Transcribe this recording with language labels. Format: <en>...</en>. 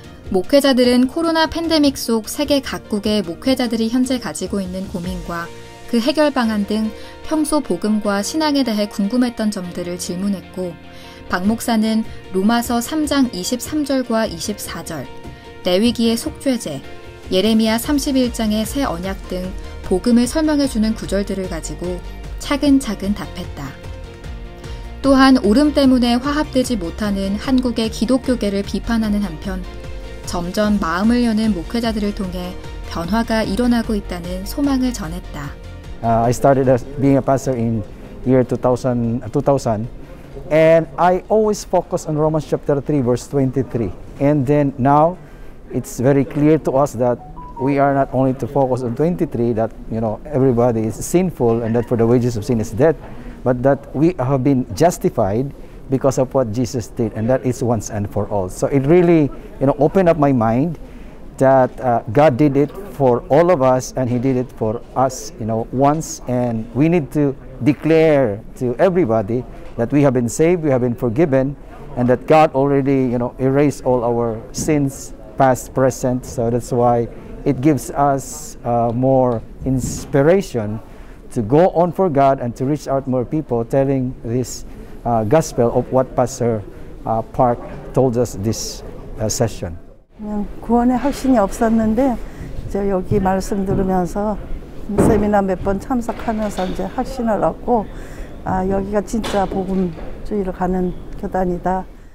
<ko>목회자들은 코로나 팬데믹 속 세계 각국의 목회자들이 현재 가지고 있는 고민과 그 해결 방안 등 평소 복음과 신앙에 대해 궁금했던 점들을 질문했고, 박 목사는 로마서 3장 23절과 24절, 레위기의 속죄제, 예레미야 31장의 새 언약 등 복음을 설명해주는 구절들을 가지고 차근차근 답했다. 또한 오름 때문에 화합되지 못하는 한국의 기독교계를 비판하는 한편 점점 마음을 여는 목회자들을 통해 변화가 일어나고 있다는 소망을 전했다.</ko> <en>I started being a pastor in year 2000 and I always focus on Romans chapter 3 verse 23. And then now it's very clear to us that we are not only to focus on 23, that everybody is sinful and that for the wages of sin is death, but that we have been justified because of what Jesus did, and that is once and for all. So it really opened up my mind that God did it for all of us, and He did it for us once, and we need to declare to everybody that we have been saved, we have been forgiven, and that God already erased all our sins, past, present. So that's why it gives us more inspiration to go on for God and to reach out more people, telling this gospel of what Pastor Park told us this session.</en> <ko>구원에 확신이 없었는데 이제 여기 말씀 들으면서 세미나 몇 번 참석하면서 이제 확신을 얻고 여기가 진짜 복음주의로 가는 교단이다.</ko>